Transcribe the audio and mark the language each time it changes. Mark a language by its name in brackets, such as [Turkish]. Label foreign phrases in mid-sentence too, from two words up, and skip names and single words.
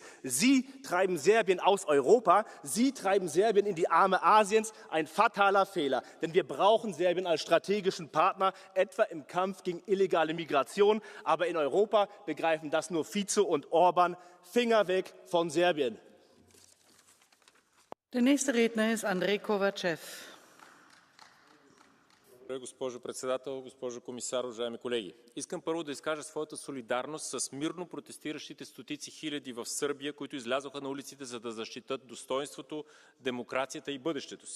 [German] Sie treiben Serbien aus Europa, Sie treiben Serbien in die Arme Asiens. Ein fataler Fehler, denn wir brauchen Serbien als strategischen Partner, etwa im Kampf gegen illegale Migration. Aber in Europa begreifen das nur Fico und Orban. Finger weg von Serbien. Der nächste Redner ist Andrej Kovačev. [Bulgarian] Госпожо председател, госпожо комисар, уважаеми колеги. Искам първо да изкажа своята солидарност с мирно протестиращите стотици хиляди в Сърбия, които излязоха на улиците, за да защитат достоинството, демокрацията и бъдещето си.